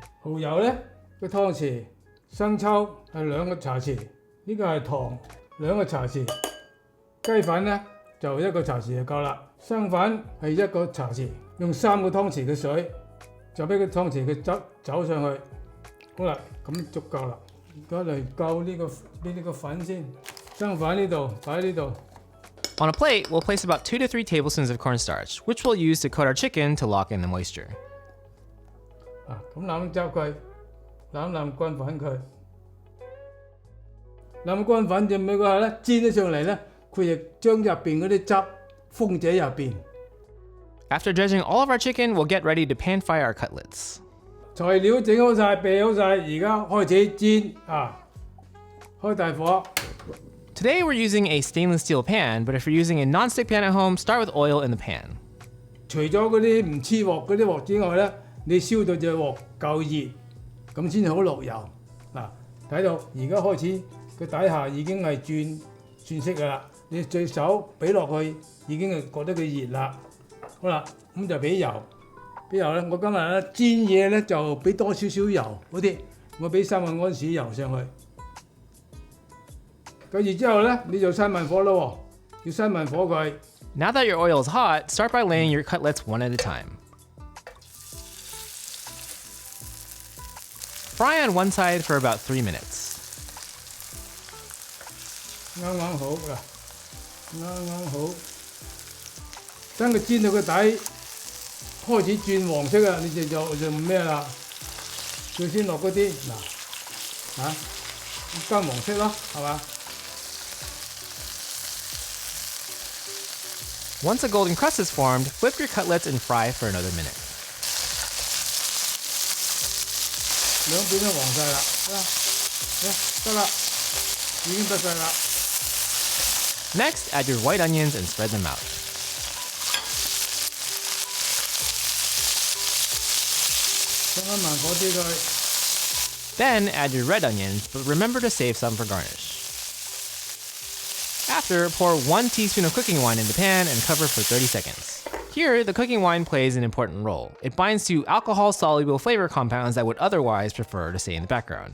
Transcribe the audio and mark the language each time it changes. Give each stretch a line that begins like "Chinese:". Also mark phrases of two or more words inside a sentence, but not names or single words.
Cantonese: 蠔油咧個湯匙，生抽係2個茶匙，呢個係糖2個茶匙，雞粉咧就1個茶匙就夠啦。生粉係1個茶匙，用3個湯匙嘅水，就俾個湯匙嘅汁走上去。好啦，咁足夠啦。而家嚟夠呢個粉先，生粉呢度擺喺呢度。
English: On a plate, we'll place about 2 to 3 tablespoons of cornstarch, which we'll use to coat our chicken to lock in the moisture.
Cantonese: 咁攬執佢，攬乾粉佢，攬乾粉就咩嗰下咧，煎咗上嚟咧，佢亦將入邊嗰啲汁封咗入邊。
English: After dredging all of our chicken, we'll get ready to pan fry our cutlets.
Cantonese: 材料整好晒，備好晒，而家開始煎開大火。
English: Today we're using a stainless steel pan, but if you're using a non-stick pan at home, start with oil in the pan.
Cantonese: 除咗嗰啲唔黐鑊嗰啲鑊之外咧，你燒到隻鑊夠熱，咁先好落油。睇到而家開始佢底下已經係轉色㗎啦，你隻手俾落去已經係覺得佢熱啦。好啦，咁就俾油，咧我今日咧煎嘢咧就俾多少少油嗰啲，我俾3個安士油上去。跟住之後咧，你就閂慢火咯喎，要閂慢火佢。
English: Now that your oil is hot, start by laying your cutlets one at a time. Fry on one side for about 3 minutes.
Cantonese: 啱啱好啦，啱啱好。等佢煎到個底開始轉黃色啊，你就咩啦？佢先落嗰啲金黃色咯，係嘛？
English: Once a golden crust is formed, flip your cutlets and fry for another minute.
Cantonese: 兩邊都黃晒啦，得啦，已經得晒啦。
English: Next, add your white onions and spread them out.
Cantonese: 將翻慢火啲佢。
English: Then add your red onions, but remember to save some for garnish. After, pour 1 teaspoon of cooking wine in the pan and cover for 30 seconds. Here, the cooking wine plays an important role. It binds to alcohol-soluble flavor compounds that would otherwise prefer to stay in the background.